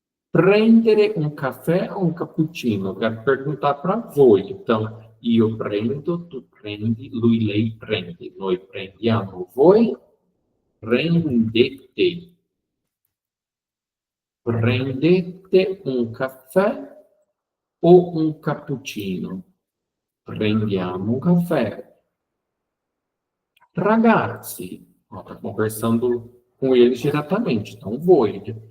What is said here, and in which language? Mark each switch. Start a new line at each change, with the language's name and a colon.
Portuguese: Prendere um café ou um cappuccino? Quero perguntar para voi.
Italian: Então, io prendo, tu prendi, lui, lei prende. Noi prendiamo, voi prendete. Prendete un caffè o un cappuccino? Prendiamo un caffè.
Portuguese: Ragazzi, está conversando com eles diretamente, então voi.